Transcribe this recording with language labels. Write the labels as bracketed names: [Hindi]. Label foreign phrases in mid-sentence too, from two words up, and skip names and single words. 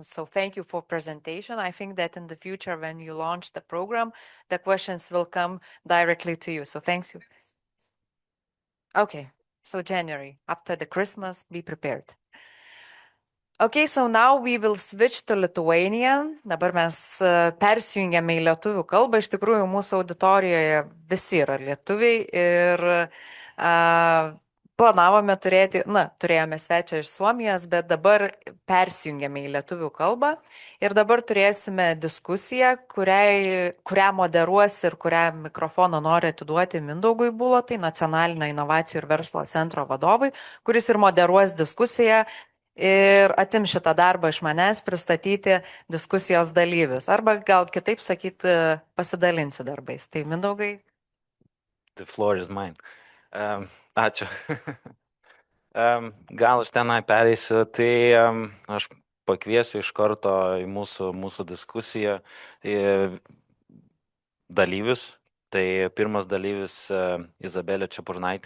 [English] So thank you for presentation. I think that in the future, when you launch the program, the questions will come directly to you. So thanks you. Okay. So January, after the Christmas, be prepared. Okay, so now we will switch to Lithuanian. [Lithuanian] Dabar mes persijungiame į lietuvių kalbą. Iš tikrųjų, mūsų auditorijoje visi yra lietuviai ir planavome turėjome svečią iš Suomijos, bet dabar persijungiame į lietuvių kalbą ir dabar turėsime diskusiją, kurią moderuos ir kurią mikrofoną nori atiduoti Mindaugui Bulotai, Nacionalinio inovacijų ir verslo centro vadovui, kuris ir moderuos diskusiją ir atim šitą darbą iš manęs pristatyti diskusijos dalyvius. Arba gal kitaip sakyti, pasidalinsiu darbais. Tai Mindaugai. [English] The floor is mine. [Lithuanian] Ačiū. Gal aš tenai pereisiu, tai aš pakviesiu iš karto į mūsų diskusiją dalyvius. Tai pirmas dalyvis Izabelė Čepurnaitė.